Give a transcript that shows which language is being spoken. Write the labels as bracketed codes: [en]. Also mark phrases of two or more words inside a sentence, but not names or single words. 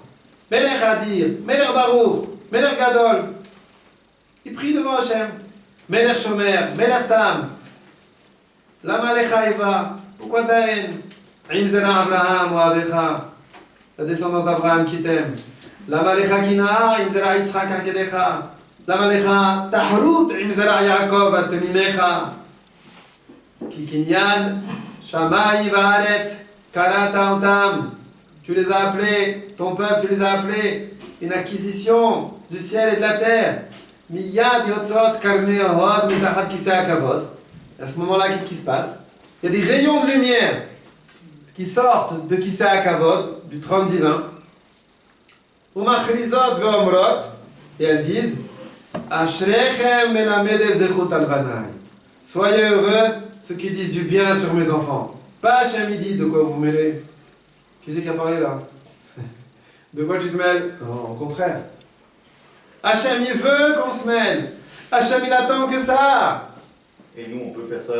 [he] מלך אדיר מלך ברוך מלך גדול. [fr] Il prie devant Hachem. [he] מלך שומר מלך תם. למה לך איבה, [fr] pourquoi ta haine? [he] עם זרע אברהם אוהבך, [fr] la descendance d'Abraham qui t'aime. [he] למה לך קנאה עם זרע יצחק עקדך. למה לך תחרות עם זרע יעקב התמימך? כי קניין שמיים וארץ קראת אותם. [fr] Tu les as appelés, ton peuple, tu les as appelés, une acquisition du ciel et de la terre. [he] מיד יוצאות קרנות מתחת כסא הכבוד. [fr] À ce moment-là, qu'est-ce qui se passe? Il y a des rayons de lumière qui sortent de [he] כסא הכבוד, [fr] du trône divin. [he] ומכריזות ואומרות, [fr] et elles disent [he] אשריכם מלמדי זכות על בני. [fr] Soyez heureux ceux qui disent du bien sur mes enfants. Pas Hachem il dit de quoi vous vous mêlez. Qui c'est qui a parlé là? De quoi tu te mêles? Non, au contraire. Hachem il veut qu'on se mêle. Hachem il attend que ça. Et nous, on peut faire ça.